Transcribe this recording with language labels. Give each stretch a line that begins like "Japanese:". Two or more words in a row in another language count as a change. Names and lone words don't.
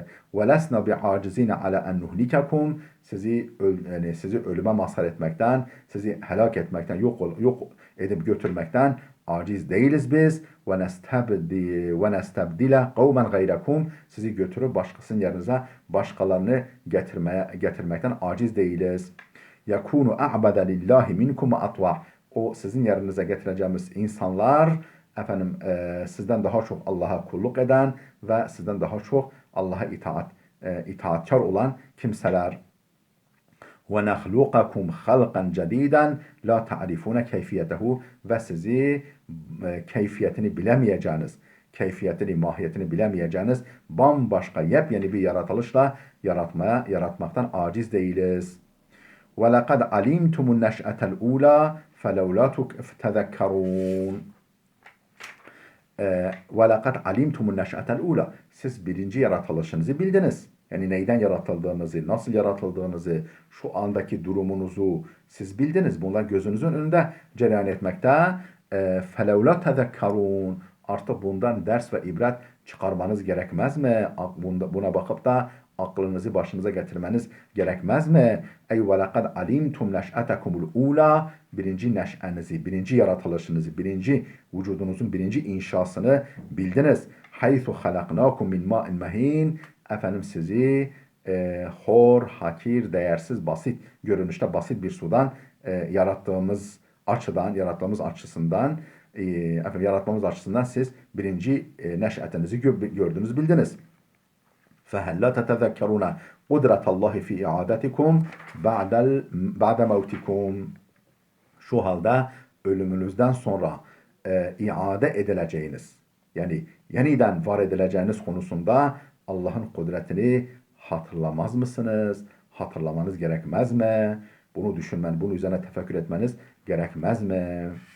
Arabic: ولسنا بعاجزين على أن نهلككم.
Turkish: Sizi ölüme mazhar etmekten, sizi helak etmekten, yok edip götürmekten aciz değiliz biz.
Arabic: ونستبدل قوما غيركم.
Turkish: Sizi götürüp başkasının yerinize başkalarını getirmekten aciz değiliz.
Arabic: يكونوا أعبد لله منكم أطوع.
Turkish: O sizin yerinize getireceğimiz insanlar efendim sizden daha çok Allah'a kulluk eden ve sizden daha çok Allah'a itaatkar olan kimseler.
Arabic: وَنَخْلُقَكُمْ خَلْقًا جَد۪يدًا لَا تَعْرِفُونَ كَيْفِيَتَهُ
Turkish: ve sizi keyfiyetini bilemeyeceğiniz, keyfiyetini, mahiyetini bilemeyeceğiniz bambaşka yepyeni bir yaratılışla yaratmaktan aciz değiliz.
Arabic: وَلَقَدْ عَلِمْتُمُ النَّشْأَةَ الْعُولَى فَلَوْلَا تَذَكَّرُونَ وَلَقَدْ عَلِمْتُمُ النَّشْأَةَ الْعُولَى
Turkish: Siz birinci yaratılışınızı bildiniz. Yani neyden yaratıldığınızı, nasıl yaratıldığınızı, şu andaki durumunuzu siz bildiniz. Bunlar gözünüzün önünde cereyan etmekte.
Arabic: فَلَوْلَا تَذَكَّرُونَ
Turkish: Artık bundan ders ve ibret çıkarmanız gerekmez mi? Buna bakıp da aklınızı başınıza getirmeniz gerekmez mi? Ey
Arabic: وَلَقَدْ عَلِمْتُمْ نَشْأَتَكُمُ الْعُولَى
Turkish: Birinci neş'enizi, birinci yaratılışınızı, birinci vücudunuzun birinci inşasını bildiniz.
Arabic: حَيْثُ خَلَقْنَاكُمْ مِنْ مَاءٍ مَه۪ينَ
Turkish: Efendim sizi hor, hakir, değersiz, basit, görünüşte basit bir sudan yarattığımız açısından yaratmamız açısından siz birinci neş'etinizi gördünüz, bildiniz.
Arabic: فَهَلْ لَا تَتَذَكَّرُونَ قُدْرَةَ اللّٰهِ فِي اِعَادَتِكُمْ بَعْدَ مَوْتِكُمْ
Turkish: Şu halde ölümünüzden sonra iade edileceğiniz, yani yeniden var edileceğiniz konusunda Allah'ın kudretini hatırlamaz mısınız? Hatırlamanız gerekmez mi? Bunu bunun üzerine tefekkür etmeniz gerekmez mi?